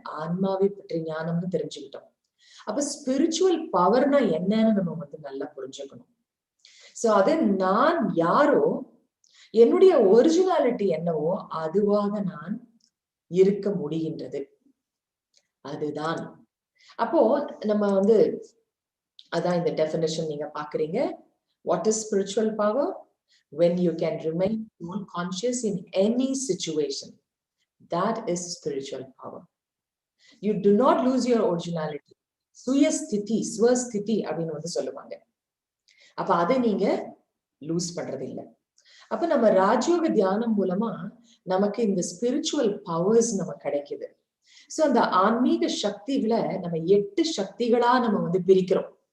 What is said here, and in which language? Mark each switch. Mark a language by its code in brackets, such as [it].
[ta] ஆன்மாவை பற்றி ஞானம்னு தெரிஞ்சுக்கிட்டோம். அப்ப ஸ்பிரிச்சுவல் பவர்னா என்னன்னு நம்ம நல்லா புரிஞ்சுக்கணும். சோ அது நான் யாரோ, என்னுடைய ஒரிஜினாலிட்டி என்னவோ அதுவாக நான் இருக்க முடிகின்றது, அதுதான். அப்போ நம்ம அதான் இந்த டெஃபினிஷன் நீங்க பாக்குறீங்க. [en] What is spiritual power? When you can remain conscious in any situation, that is spiritual power. You do not lose your originality. [ta] சுயஸ்திதி, ஸ்வஸ்திதி அப்படின்னு வந்து சொல்லுவாங்க. அப்ப அதை நீங்க லூஸ் பண்றது இல்லை. அப்ப நம்ம ராஜயோக தியானம் மூலமா நமக்கு இந்த ஸ்பிரிச்சுவல் பவர்ஸ் நமக்கு கிடைக்குது. சோ அந்த ஆன்மீக சக்திகளை நம்ம 8 சக்திகளா நம்ம வந்து பிரிக்கிறோம்.